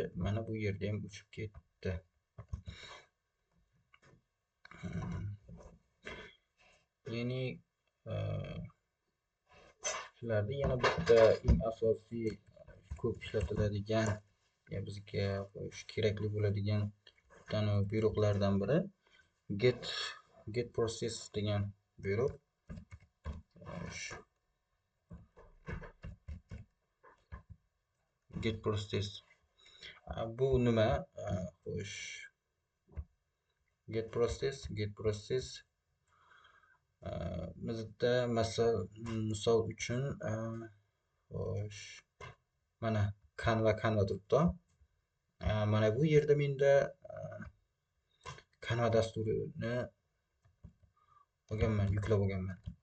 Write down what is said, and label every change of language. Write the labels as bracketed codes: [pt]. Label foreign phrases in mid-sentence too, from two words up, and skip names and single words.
[uz] Mana bu yerda ham o'chib ketdi. Ya'ni shularda yana bitta eng asosiy ko'p ishlatiladigan, ya bizga kerakli bo'ladigan bitta buyruqlardan biri [en] get process [uz] degan buyruq. [en] Get process [uz] bu nima? Xo'sh, [en] get process [uz] bizda misol uchun xo'sh, mana Canva turibdi. Mana bu yerda menda Canva dasturini yuklab olganman.